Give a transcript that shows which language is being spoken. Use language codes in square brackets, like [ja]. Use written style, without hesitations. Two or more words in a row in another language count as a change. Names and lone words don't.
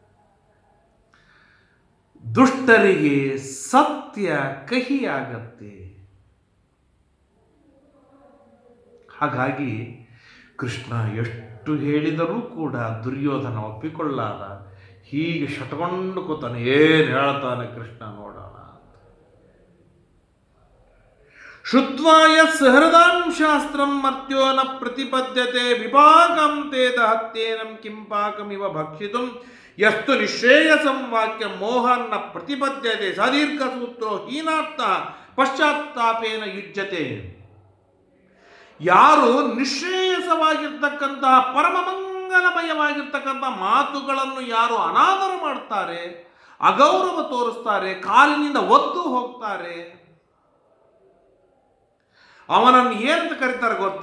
[kn] ದುಷ್ಟರಿಗೆ ಸತ್ಯ ಕಹಿಯಾಗತ್ತೆ. ಹಾಗಾಗಿ ಕೃಷ್ಣ ಎಷ್ಟು ಹೇಳಿದರೂ ಕೂಡ ದುರ್ಯೋಧನ ಒಪ್ಪಿಕೊಳ್ಳಾದ. ಹೀಗೆ ಶಟಕೊಂಡು ಕೂತಾನೆ. ಏನು ಹೇಳ್ತಾನೆ ಕೃಷ್ಣ ನೋಡೋಣ. [sa] ಶ್ರುತ್ವಾ ಯತ್ಸಹೃದಾಂ ಶಾಸ್ತ್ರಂ ಮರ್ತ್ಯೋ ನ ಪ್ರತಿಪದ್ಯತೆ ವಿಪಾಕಂ ತೇ ದಹತ್ಯೇನಂ ಕಿಂಪಾಕಮಿವ ಭಕ್ಷಿತುಂ ಯಸ್ತು ನಿಶ್ರೇಯಸಂ ವಾಕ್ಯಂ ಮೋಹನ್ನ ಪ್ರತಿಪದ್ಯತೆ ಸದೀರ್ಘ ಸೂತ್ರೋ ಹೀನಾರ್ಥ ಪಶ್ಚಾತ್ತಾಪೇನ ಯುಜ್ಯತೆ. [kn] ಯಾರು ನಿಶ್ರೇಯಸವಾಗಿರ್ತಕ್ಕಂತಹ ಪರಮ ಮಂಗಲಮಯವಾಗಿರ್ತಕ್ಕಂಥ ಮಾತುಗಳನ್ನು ಯಾರು ಅನಾದರ ಮಾಡ್ತಾರೆ, ಅಗೌರವ ತೋರಿಸ್ತಾರೆ, ಕಾಲಿನಿಂದ ಒದ್ದು ಹೋಗ್ತಾರೆ, ಅವನನ್ನು ಏನಂತ ಕರೀತಾರೆ ಗೊತ್ತಾ?